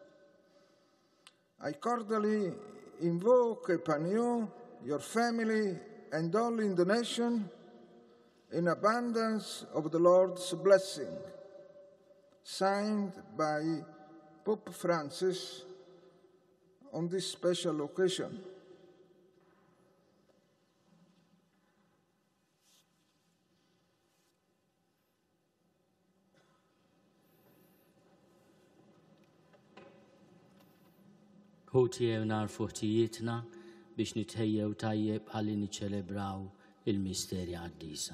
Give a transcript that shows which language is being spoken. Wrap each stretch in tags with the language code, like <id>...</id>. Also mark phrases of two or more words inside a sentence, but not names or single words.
<en>I cordially invoke upon you, your family, and all in the nation in abundance of the Lord's blessing. Signed by Pope Francis on this special occasion.</en> <mt>Ħutjew narfu ħtijietna biex nitħejjew tajjeb ħalli niċċelebraw il-misterja Quddiesa.</mt>